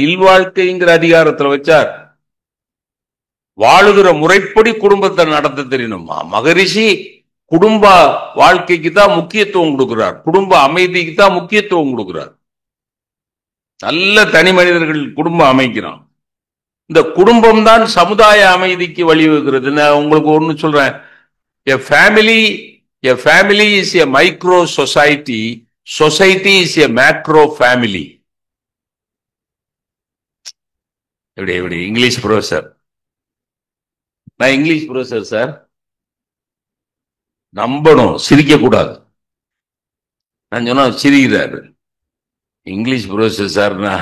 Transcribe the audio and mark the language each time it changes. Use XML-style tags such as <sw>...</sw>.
<ta>இல்வாழ்க்கைங்கிற அதிகாரத்துல வச்சார். வாழுகிற முறைப்படி குடும்பத்தை நடத்த தெரியணுமா? மகரிஷி குடும்ப வாழ்க்கைக்கு தான் முக்கியத்துவம் கொடுக்கிறார், குடும்ப அமைதிக்கு தான் முக்கியத்துவம் கொடுக்கிறார். நல்ல தனி மனிதர்கள் குடும்பம் அமைக்கிறான். இந்த குடும்பம் தான் சமுதாய அமைதிக்கு வழிவகுக்கிறது. நான் உங்களுக்கு ஒண்ணு சொல்றேன்.</ta> <en>A family, a family is a micro society. Society is a macro family.</en> <ta>எப்படி எப்படி இங்கிலீஷ் ப்ரொஃபசர், நான் இங்கிலீஷ் ப்ரொஃபசர் சார். நம்பணும், சிரிக்க கூடாது. நான் சொன்னா சிரிக்கிறாரு. English professor sir.</ta>